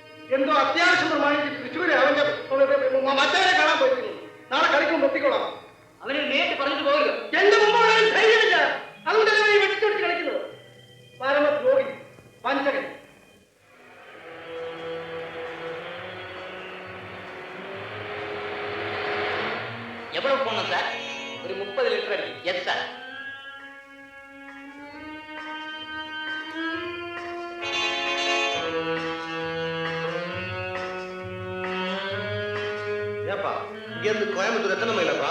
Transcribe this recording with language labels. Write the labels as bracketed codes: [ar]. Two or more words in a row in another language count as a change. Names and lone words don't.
[ml] എന്തോ അത്യാവശ്യം പ്രമാണിച്ച് തൃശ്ശൂര് അവന്റെ മറ്റവരെ കാണാൻ പോയിരിക്കുന്നു. നാളെ കളിക്കുമ്പോൾ എത്തിക്കോളാം. അവനെ നേരിട്ട് പറഞ്ഞിട്ട് പോകരുത്. എന്റെ മുമ്പോട് ധൈര്യമില്ല. അതുകൊണ്ടല്ലേ വെട്ടിച്ചോടിച്ച് കളിക്കുന്നത്. പരമദ്രോഹി, വഞ്ചകൻ. [ta] எவ்வளவு போனோம் சார்? ஒரு 30 லிட்டர் அடிக்கும். [en] yes sir. [ta] ஏப்பா இங்க இருந்து கோயம்புத்தூர் எத்தனை மைலப்பா?